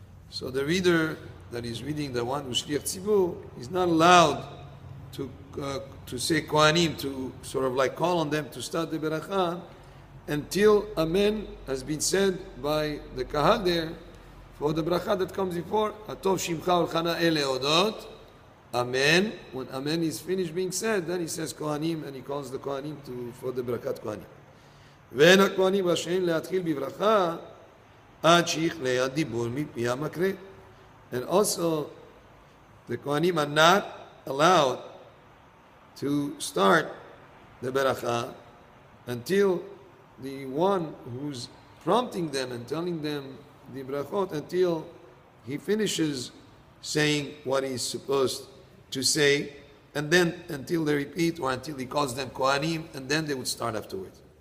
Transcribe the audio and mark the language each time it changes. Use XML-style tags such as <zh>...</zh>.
<en>So the reader that is reading, the one who's Shliach Tzibur, is not allowed to say Kohanim, to sort of like call on them to start the beracha until Amen has been said by the Kahal there for the bracha that comes before.</en> <he>Atov shimcha ulchana ele odot. Amen.</he> <en>When Amen is finished being said, then he says Kohanim, and he calls the Kohanim for the Berakat Kohanim.</en> <he>ואין הכהנים רשאים להתחיל בברכה עד שיכלה הדיבור מפי המקרא.</he> <en>And also, the Kohanim are not allowed to start the beracha until the one who's prompting them and telling them the brachot, until he finishes saying what he's supposed to say, and then until they repeat, or until he calls them Kohanim, and then they would start afterwards.</en>